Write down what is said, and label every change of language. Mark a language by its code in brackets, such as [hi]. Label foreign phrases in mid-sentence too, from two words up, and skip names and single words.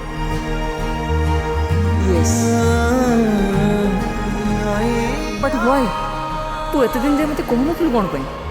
[en] Yes. But why? [or] ତୁ ଏତେ ଦିନ ଯେ ମତେ କହୁ କଣ ପାଇଁ?